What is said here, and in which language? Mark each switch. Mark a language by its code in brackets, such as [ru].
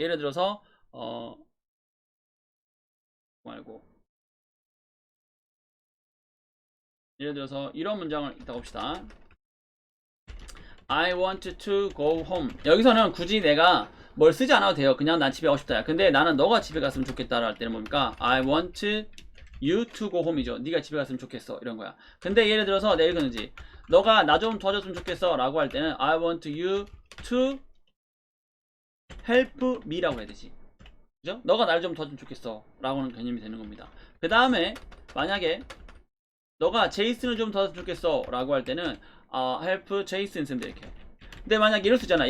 [ko] 예를 들어서 말고 예를 들어서 이런 문장을 이따 봅시다. [en] I want to go home. [ko] 여기서는 굳이 내가 뭘 쓰지 않아도 돼요. 그냥 난 집에 가고 싶다. 근데 나는 너가 집에 갔으면 좋겠다 할 때는 뭡니까? [en] I want you to go home이죠. [ko] 네가 집에 갔으면 좋겠어. 이런 거야. 근데 예를 들어서 내가 읽었는지 너가 나 좀 도와줬으면 좋겠어 라고 할 때는 [en] I want you to help me [ko] 라고 해야 되지. 그죠? 너가 날 좀 도와주면 좋겠어 라고는 개념이 되는 겁니다. 그 다음에 만약에 너가 제이슨을 좀 도와주면 좋겠어 라고 할 때는 help 제이슨 쓰면 돼 이렇게. 근데 만약 이럴 수 있잖아.